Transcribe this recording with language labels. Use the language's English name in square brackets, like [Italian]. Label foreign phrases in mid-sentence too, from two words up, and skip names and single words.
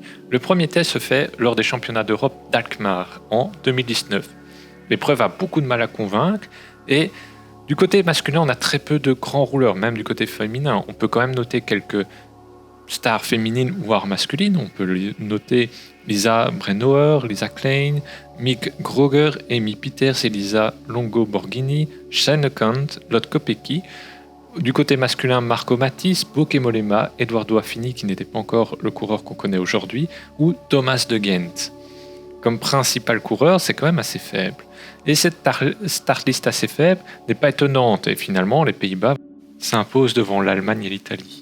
[French] Le premier test se fait lors des championnats d'Europe d'Alkmaar en 2019. L'épreuve a beaucoup de mal à convaincre et du côté masculin, on a très peu de grands rouleurs, même du côté féminin. On peut quand même noter quelques stars féminines voire masculines. On peut noter Lisa Brennauer, Lisa Klein, Mick Groger, Amy Peters, Elisa Longo-Borghini, Shane Kant, Lotte Kopecky. Du côté masculin, Marco Matisse, Bauke Mollema, Eduardo Affini, qui n'était pas encore le coureur qu'on connaît aujourd'hui, ou Thomas de Gent. Comme principal coureur, c'est quand même assez faible. Et cette [English] start list [French] assez faible n'est pas étonnante, et finalement, les Pays-Bas s'imposent devant l'Allemagne et l'Italie.